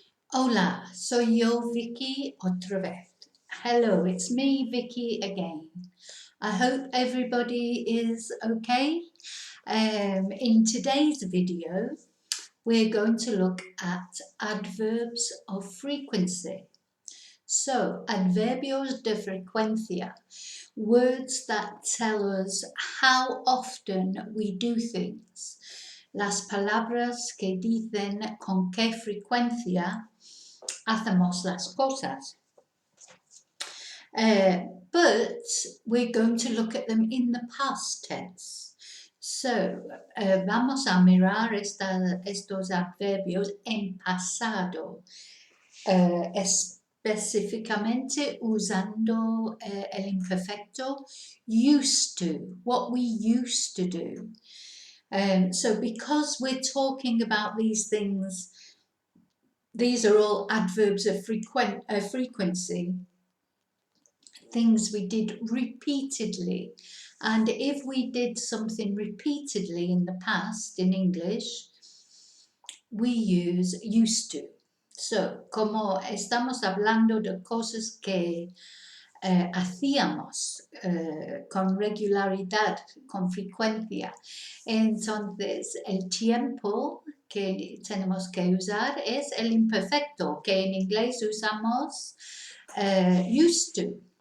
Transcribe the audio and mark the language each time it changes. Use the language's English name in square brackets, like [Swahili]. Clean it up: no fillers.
[Spanish] Hola, soy yo, Vicky, otra vez. [English] Hello, it's me, Vicky, again. I hope everybody is okay. In today's video, we're going to look at adverbs of frequency. So, [Spanish] adverbios de frecuencia, [English] words that tell us how often we do things. [Spanish] Las palabras que dicen con qué frecuencia hacemos las cosas. [English] But we're going to look at them in the past tense. [Spanish] So, vamos a mirar estos adverbios en pasado, específicamente usando el imperfecto used to, [English] what we used to do. So because we're talking about these things, these are all adverbs of frequency, things we did repeatedly. And if we did something repeatedly in the past in English, we use used to. [Spanish] So, como estamos hablando de cosas que hacíamos con regularidad, con frecuencia, entonces el tiempo que tenemos que usar es el imperfecto, que en inglés usamos used to.